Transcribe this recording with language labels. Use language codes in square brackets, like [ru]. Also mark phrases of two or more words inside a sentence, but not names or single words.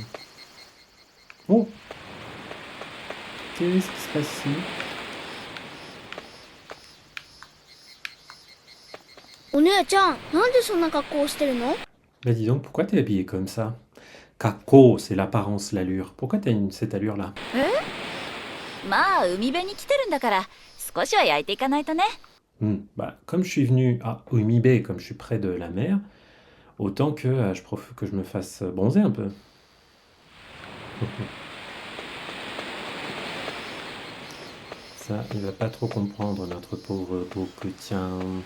[fr] Oh! Qu'est-ce qui se passe ici? [ja] お姉ちゃん、なんでそんな格好をしてるの？ [fr] Bah dis donc, pourquoi t'es habillée comme ça? Kako, c'est l'apparence, l'allure. Pourquoi t'as cette allure-là? [ja] まあ海辺に来てるんだから少しは焼いていかないとね。 [fr] Bah, comme je suis venu à Umibe, comme je suis près de la mer, autant que, que je me fasse bronzer un peu. Ça, il va pas trop comprendre, notre pauvre Boku-tien.